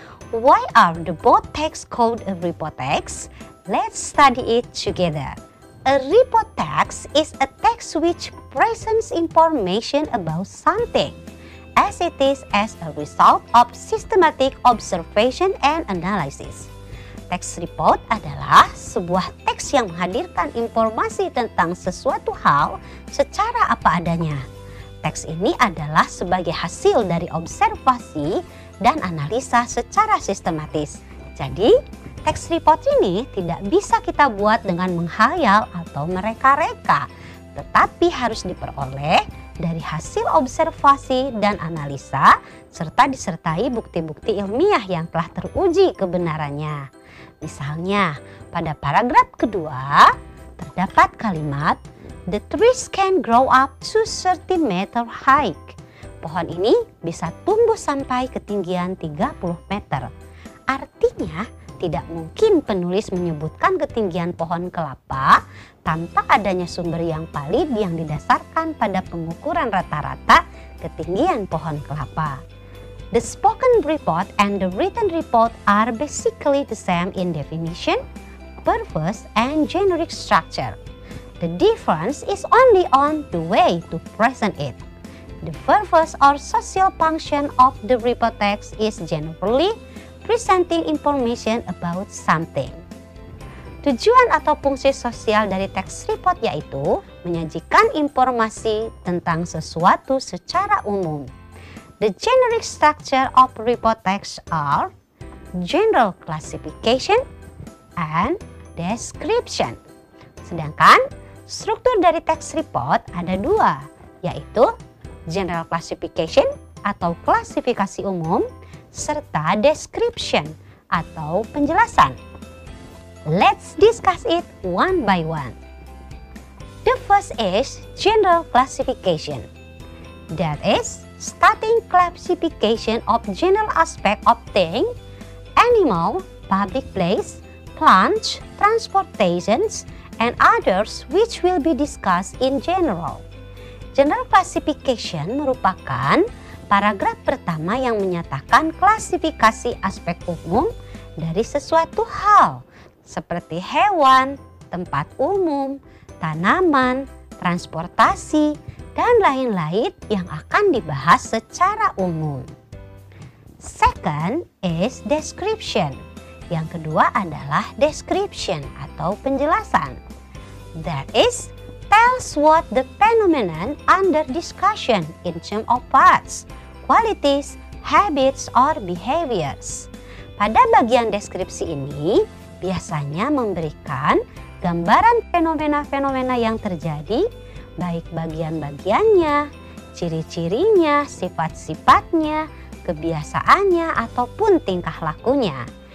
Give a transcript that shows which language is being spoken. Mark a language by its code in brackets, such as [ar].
[en] Why are the both texts called a report text? Let's study it together. A report text is a text which presents information about something, as it is as a result of systematic observation and analysis. [id] Teks report adalah sebuah teks yang menghadirkan informasi tentang sesuatu hal secara apa adanya. Teks ini adalah sebagai hasil dari observasi dan analisa secara sistematis. Jadi, teks report ini tidak bisa kita buat dengan menghayal atau mereka-reka, tetapi harus diperoleh dari hasil observasi dan analisa serta disertai bukti-bukti ilmiah yang telah teruji kebenarannya. Misalnya, pada paragraf kedua terdapat kalimat [en] "The trees can grow up to 30 meter high." [id] Pohon ini bisa tumbuh sampai ketinggian 30 meter. Artinya, tidak mungkin penulis menyebutkan ketinggian pohon kelapa tanpa adanya sumber yang valid yang didasarkan pada pengukuran rata-rata ketinggian pohon kelapa. [en] The spoken report and the written report are basically the same in definition, purpose, and generic structure. The difference is only on the way to present it. The purpose or social function of the report text is generally presenting information about something. [id] Tujuan atau fungsi sosial dari teks report yaitu menyajikan informasi tentang sesuatu secara umum. [en] The generic structure of report text are general classification and description. [id] Sedangkan struktur dari teks report ada dua, yaitu general classification atau klasifikasi umum serta description atau penjelasan. [en] Let's discuss it one by one. The first is general classification. That is starting classification of general aspect of thing, animal, public place, plants, transportations, and others which will be discussed in general. [id] General classification merupakan paragraf pertama yang menyatakan klasifikasi aspek umum dari sesuatu hal, seperti hewan, tempat umum, tanaman, transportasi, dan lain-lain yang akan dibahas secara umum. [en] Second is description. [id] Yang kedua adalah description atau penjelasan. [en] That is, tells what the phenomenon under discussion in terms of parts, qualities, habits, or behaviors. [id] Pada bagian deskripsi ini, biasanya memberikan gambaran fenomena-fenomena yang terjadi, baik bagian-bagiannya, ciri-cirinya, sifat-sifatnya, kebiasaannya, ataupun tingkah lakunya.